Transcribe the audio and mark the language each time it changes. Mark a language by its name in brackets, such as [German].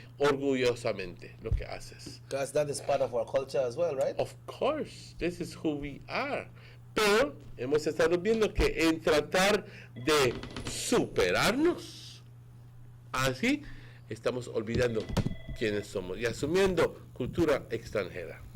[Spanish] Orgullosamente lo que haces. [English] Because that is part of our culture as well, right? Of course, this is who we are. [Spanish] Pero hemos estado viendo que en tratar de superarnos, así estamos olvidando quiénes somos y asumiendo cultura extranjera.